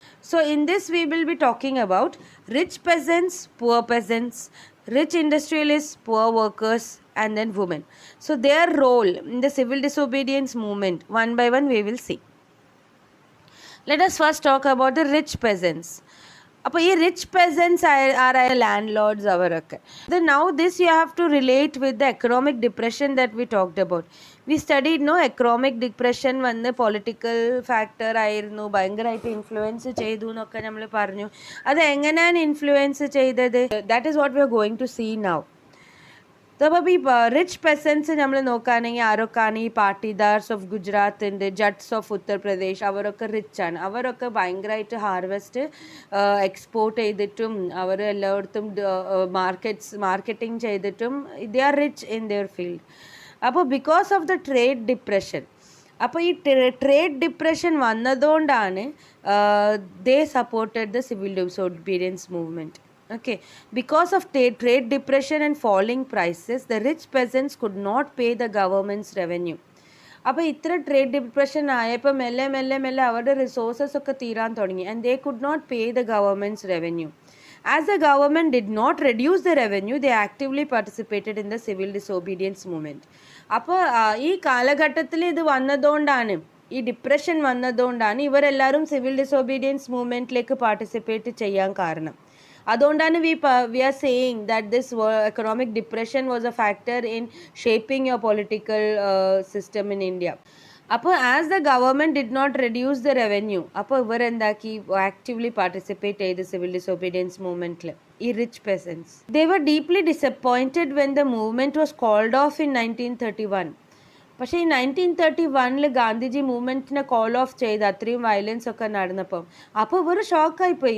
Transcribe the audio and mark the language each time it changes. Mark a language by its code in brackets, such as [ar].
[en] So in this we will be talking about rich peasants, poor peasants, rich industrialists, poor workers, and then women. So their role in the civil disobedience movement, one by one we will see. Let us first talk about the rich peasants. [ml] അപ്പോൾ ഈ rich പെസൻസ് ആരായ land lords അവരൊക്കെ [en] Now this you have to relate with the economic depression that we talked about. We studied no [ml] economic depression വന്ന് political factor ആയിരുന്നു, ഭയങ്കരമായിട്ട് influence ചെയ്തു എന്നൊക്കെ നമ്മൾ പറഞ്ഞു. അത് എങ്ങനെയാണ് ഇൻഫ്ലുവൻസ് ചെയ്തത്? [en] That is what we are going to see now. [ml] അപ്പോൾ ഈ റിച്ച് പെസൻസ് നമ്മൾ നോക്കുകയാണെങ്കിൽ ആരൊക്കെയാണ്? ഈ പാട്ടീദാർസ് ഓഫ് ഗുജറാത്ത് ഉണ്ട്, ജട്ട്സ് ഓഫ് ഉത്തർപ്രദേശ്, അവരൊക്കെ റിച്ചാണ്. അവരൊക്കെ ഭയങ്കരമായിട്ട് ഹാർവെസ്റ്റ് എക്സ്പോർട്ട് ചെയ്തിട്ടും അവർ എല്ലായിടത്തും മാർക്കറ്റിംഗ് ചെയ്തിട്ടും [en] They are rich in their field. അപ്പോൾ because of the trade depression, [ml] അപ്പോൾ ഈ ട്രേഡ് ഡിപ്രഷൻ വന്നതുകൊണ്ടാണ് [en] They supported the civil disobedience movement. Okay, because of trade depression and falling prices, the rich peasants could not pay the government's revenue. [ml] അപ്പോൾ ഇത്ര trade depression ആയപ്പോൾ മെല്ലെ മെല്ലെ മെല്ലെ അവരുടെ റിസോഴ്സസ് ഒക്കെ തീരാൻ തുടങ്ങി, [en] And they could not pay the government's revenue. As the government did not reduce the revenue, they actively participated in the civil disobedience movement. [ml] അപ്പോൾ ഈ കാലഘട്ടത്തിൽ ഇത് വന്നതുകൊണ്ടാണ്, ഈ ഡിപ്രഷൻ വന്നതുകൊണ്ടാണ് ഇവരെല്ലാവരും സിവിൽ ഡിസോബീഡിയൻസ് മൂവ്മെൻറ്റിലേക്ക് പാർട്ടിസിപ്പേറ്റ് ചെയ്യാൻ കാരണം. അതുകൊണ്ടാണ് [en] we are saying that this economic depression was a factor in shaping your political system in India. അപ്പോൾ as the government did not reduce the revenue, [ml] അപ്പോൾ ഇവർ എന്താക്കി? ആക്റ്റീവ്ലി പാർട്ടിസിപ്പേറ്റ് ചെയ്ത് സിവിൽ ഡിസോബീഡിയൻസ് മൂവ്മെൻറ്റിൽ. [en] ഈ rich peasants they were deeply disappointed when the movement was called off in 1931. [ml] പക്ഷേ ഈ 1931 Gandhiji മൂവ്മെൻറ്റിനെ call of ചെയ്ത് അത്രയും വയലൻസ് ഒക്കെ നടന്നപ്പം അപ്പോൾ ഇവർ ഷോക്കായിപ്പോയി.